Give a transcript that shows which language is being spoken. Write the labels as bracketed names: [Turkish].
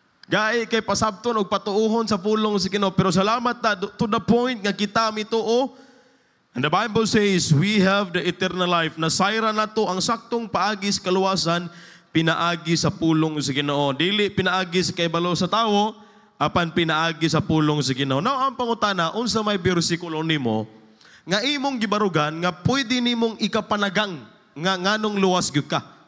[Cebuano] Gahi kay pasabton og patuuhon sa pulong sa Ginoo. Pero salamat ta [English] to the point [Cebuano] nga kita mituo. [English] And the Bible says we have the eternal life. [Cebuano] Nasayra nato ang saktong paagi sa kaluwasan, pinaagi sa pulong sa Ginoo. Dili pinaagi sa kaibalo sa tawo, apan pinaagi sa pulong sa Ginoo. Now, ang pangutana, unsa may bersikulo nimo nga imong gibarugan nga pwede nimong ikapanagang nga nganong luwas gyud ka?